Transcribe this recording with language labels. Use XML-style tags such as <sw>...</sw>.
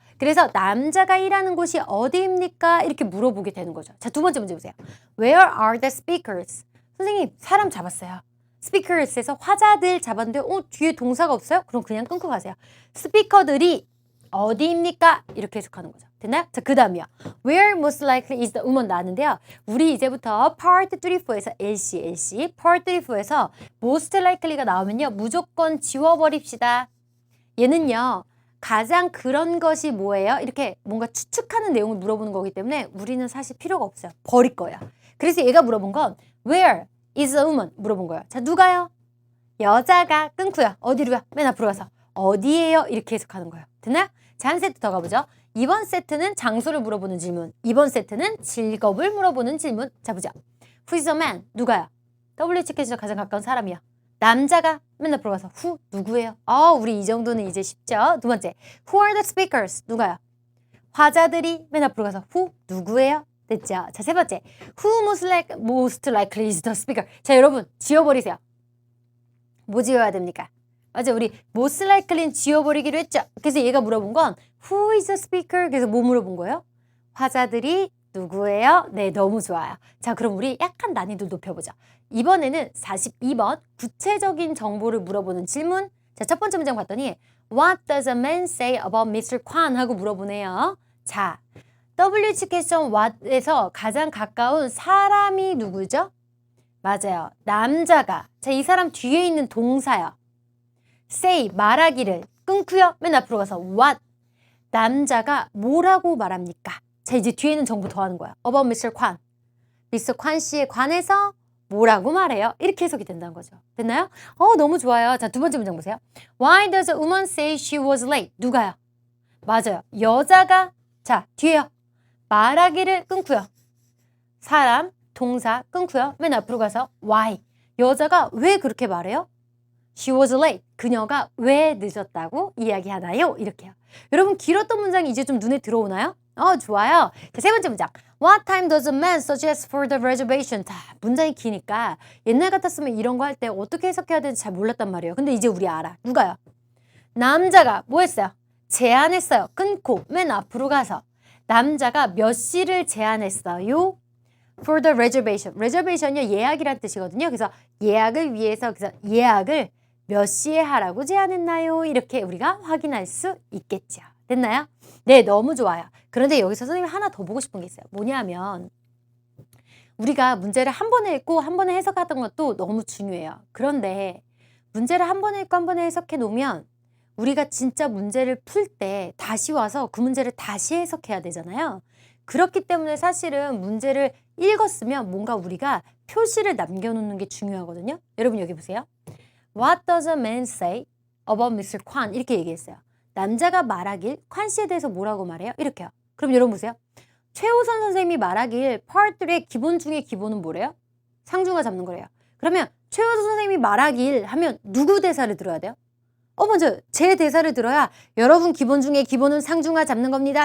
<ko>그래서 남자가 일하는 곳이 어디입니까? 이렇게 물어보게 되는 거죠. 자, 두 번째 문제 보세요.</ko> <en>Where are the speakers?</en> <ko>선생님, 사람 잡았어요. speakers에서 화자들 잡았는데 뒤에 동사가 없어요? 그럼 그냥 끊고 가세요. 스피커들이 어디입니까? 이렇게 해석하는 거죠. 됐나요? 자, 그 다음이요.</ko> <en>Where most likely is the woman</en> <ko>나왔는데요. 우리 이제부터 part 34에서 LC, part 34에서 most likely가 나오면요. 무조건 지워버립시다. 얘는요. 가장 그런 것이 뭐예요? 이렇게 뭔가 추측하는 내용을 물어보는 거기 때문에 우리는 사실 필요가 없어요. 버릴 거예요. 그래서 얘가 물어본 건</ko> <en>Where is a woman?</en> <ko>물어본 거예요. 자, 누가요? 여자가 끊고요. 어디로요? 맨 앞으로 가서 어디예요? 이렇게 해석하는 거예요. 됐나요? 자, 한 세트 더 가보죠. 이번 세트는 장소를 물어보는 질문. 이번 세트는 직업을 물어보는 질문. 자, 보자.</ko> <en>Who is a man?</en> <ko>누가요? WH 퀘션에서 가장 가까운 사람이요. 남자가 맨 앞으로 가서 who? 누구예요? 우리 이 정도는 이제 쉽죠? 두 번째.</ko> <en>Who are the speakers?</en> <ko>누가요? 화자들이 맨 앞으로 가서 who? 누구예요? 됐죠? 자, 세 번째.</ko> <en>Who most likely is the speaker?</en> <ko>자, 여러분 지워버리세요. 뭐 지워야 됩니까? 맞아, 우리 most likely는 지워버리기로 했죠? 그래서 얘가 물어본 건</ko> <en>Who is the speaker?</en> <ko>그래서 뭐 물어본 거예요? 화자들이 누구예요? 네, 너무 좋아요. 자, 그럼 우리 약간 난이도 높여보자. 이번에는 42번 구체적인 정보를 물어보는 질문. 자, 첫 번째 문장 봤더니</ko> <en>What does a man say about Mr.</en> <ko>Kwan? 하고 물어보네요. 자, WH 퀘션 what에서 가장 가까운 사람이 누구죠? 맞아요. 남자가. 자, 이 사람 뒤에 있는 동사요. say, 말하기를 끊고요. 맨 앞으로 가서 what. 남자가 뭐라고 말합니까? 자, 이제 뒤에는 정보 더하는 거야.</ko> <en>About Mr. Kwan. Mr.</en> <ko>Kwan 씨에 관해서 뭐라고 말해요? 이렇게 해석이 된다는 거죠. 됐나요? 너무 좋아요. 자, 두 번째 문장 보세요.</ko> <en>Why does a woman say she was late?</en> <ko>누가요? 맞아요. 여자가, 자, 뒤에요. 말하기를 끊고요. 사람, 동사 끊고요. 맨 앞으로 가서 why. 여자가 왜 그렇게 말해요?</ko> <en>She was late.</en> <ko>그녀가 왜 늦었다고 이야기하나요? 이렇게요. 여러분 길었던 문장이 이제 좀 눈에 들어오나요? 좋아요. 자, 세 번째 문장.</ko> <en>What time does a man suggest for the reservation?</en> <ko>자, 문장이 기니까 옛날 같았으면 이런 거 할 때 어떻게 해석해야 되는지 잘 몰랐단 말이에요. 근데 이제 우리 알아. 누가요? 남자가 뭐 했어요? 제안했어요. 끊고 맨 앞으로 가서 남자가 몇 시를 제안했어요?</ko> <en>For the reservation.</en> <ko>reservation이요 예약이란 뜻이거든요. 그래서 예약을 위해서 그래서 예약을 몇 시에 하라고 제안했나요? 이렇게 우리가 확인할 수 있겠죠. 됐나요? 네, 너무 좋아요. 그런데 여기서 선생님이 하나 더 보고 싶은 게 있어요. 뭐냐면 우리가 문제를 한 번에 읽고 한 번에 해석하던 것도 너무 중요해요. 그런데 문제를 한 번에 읽고 한 번에 해석해 놓으면 우리가 진짜 문제를 풀 때 다시 와서 그 문제를 다시 해석해야 되잖아요. 그렇기 때문에 사실은 문제를 읽었으면 뭔가 우리가 표시를 남겨놓는 게 중요하거든요. 여러분 여기 보세요.</ko> <en>What does a man say about Mr.</en> <ko>Kwan? 이렇게 얘기했어요. 남자가 말하길 관 씨에 대해서 뭐라고 말해요? 이렇게요. 그럼 여러분 보세요. 최호선 선생님이 말하길 part 3의 기본 중에 기본은 뭐래요? 상중하 잡는 거래요. 그러면 최호선 선생님이 말하길 하면 누구 대사를 들어야 돼요? 먼저 제 대사를 들어야 여러분 기본 중에 기본은 상중하 잡는 겁니다.</ko>